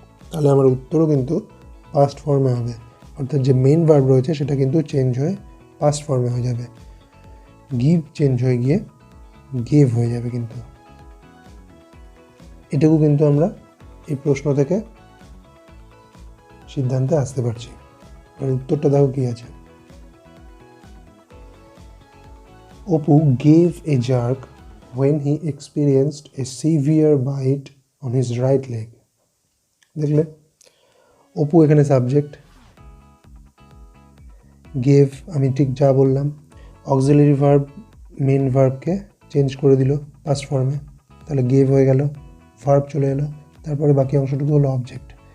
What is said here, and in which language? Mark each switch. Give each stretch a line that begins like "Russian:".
Bangla: তাহলে আমার উত্তরও কিন্তু পাস্ট ফর্মে হবে, অর্থাৎ যে মেন ভার্ব রয়েছে সেটা কিন্তু চেঞ্জ হয়ে পাস্ট ফর্মে হয়ে যাবে। গিভ চেঞ্জ হয়ে গিয়ে গেভ হয়ে যাবে। কিন্তু এটুকু কিন্তু আমরা এই প্রশ্ন থেকে সিদ্ধান্তে আসতে পারছি। আর উত্তরটা দেখো কি আছে।
English: Apu gave a jerk when he experienced a severe bite on his right leg.
Bangla: দেখলে, অপু এখানে সাবজেক্ট, গেভ আমি ঠিক যা বললাম, অক্সিলারি ভার্ব মেন ভার্বকে চেঞ্জ করে দিল পাস্ট ফর্মে, তাহলে গেভ হয়ে গেল, ভার্ব চলে এলো, তারপরে বাকি অংশটুকু হলো অবজেক্ট।